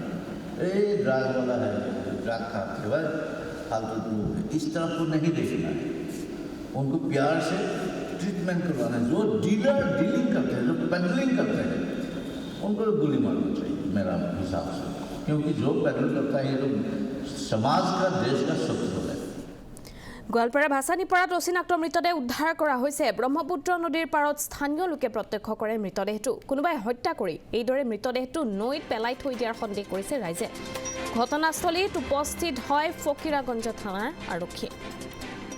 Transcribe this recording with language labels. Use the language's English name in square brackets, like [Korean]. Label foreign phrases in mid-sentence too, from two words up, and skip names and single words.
[Hindi] ड्रग वाला है, ड्रग खाते हुए फालतू लोग हैं, इस तरफ को नहीं देखना है, उनको प्यार से ट्रीटमेंट करवाना है। जो डीलिंग करते हैं, जो पेडलिंग करते हैं, उनको गोली मारना चाहिए मेरा हिसाब से, क्योंकि जो पेडल करता है ये तो समाज का, देश का शत्रु है। [Assamese] গোৱালপাৰা ভাছানীপাৰাত অচিনাক্ত মৃতদেহ উদ্ধাৰ কৰা হৈছে। ব্ৰহ্মপুত্ৰ নদীৰ পাৰত স্থানীয় লোকে প্ৰত্যক্ষ কৰে মৃতদেহটো। কোনোবাই হত্যা কৰি এইদৰে মৃতদেহটো নৈত পেলাই থৈ দিয়াৰ সন্দেহ কৰিছে ৰাইজে। ঘটনাস্থলীত উপস্থিত হয় ফকীৰাগঞ্জ থানাৰ আৰক্ষী।